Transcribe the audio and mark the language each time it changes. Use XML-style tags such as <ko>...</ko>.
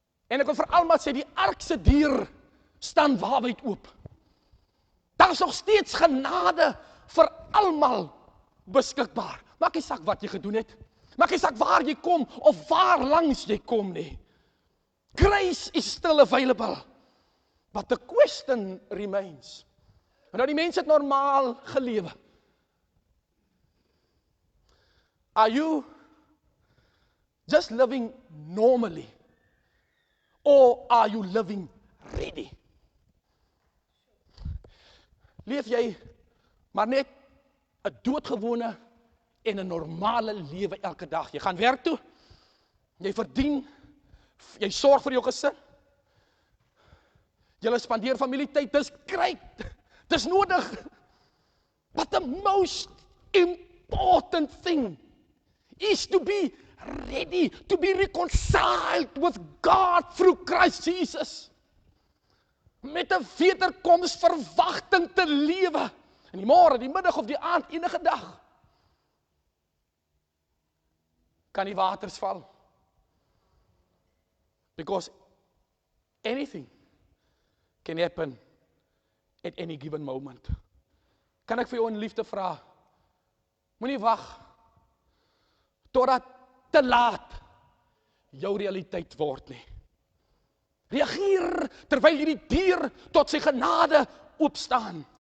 <af>En ek wil vir almal sê, die ark se deur staan waawyd oop. Daar is nog steeds genade vir almal beskikbaar. Maak nie saak wat jy gedoen het, maak nie saak waar jy kom of waar langs jy kom nie.</af> <en>Grace is still available, but the question remains.</en> <af>En nou die mense het normaal gelewe.</af> <en>Are you just living normally? Or are you living ready?</en> <af>Leef jy maar net 'n doodgewone en 'n normale lewe elke dag? Jy gaan werk toe, jy verdien, jy sorg vir jou gesin, jy spandeer familietyd, dis great, dis nodig.</af> <en>But the most important thing is to be ready, to be reconciled with God through Christ Jesus.</en> <af>Met 'n wederkomsverwagting te lewe, in die môre, die middag of die aand, enige dag. Kan die waters val.</af> <en>Because anything can happen at any given moment.</en> <af>Kan ek vir jou in liefde vra, moenie wag totdat te laat jou realiteit word nie. Reageer terwyl hierdie deur tot sy genade oopstaan.</af>